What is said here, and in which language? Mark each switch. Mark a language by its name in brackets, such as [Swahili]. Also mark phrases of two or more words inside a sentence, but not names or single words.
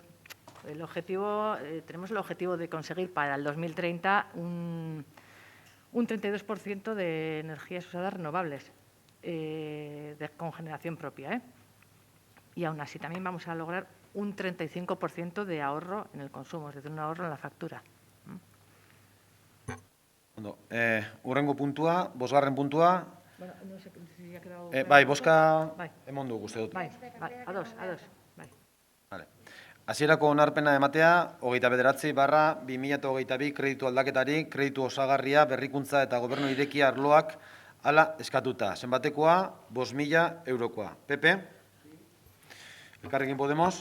[Spanish] Tenemos el objetivo de conseguir para el 2030 un 32% de energías usadas renovables con generación propia. Y aún así también vamos a lograr un 35% de ahorro en el consumo, es decir, un ahorro en la factura. [Basque] Hurrengo puntua, bosgarren puntua. [Spanish] Bueno, no sé si ha quedado... [Basque] Bai, boska eman dugu, uste dut. Bai, ados. Bai. [Spanish] Vale. [Basque] Hasierako onarpena ematea, 29/2022 kreditu aldaketari, kreditu osagarria, berrikuntza eta gobernu irekia arloak hala eskatuta. Zenbatekoa, 5.000 eurokoa. Pepe? Elkarrekin Podemos?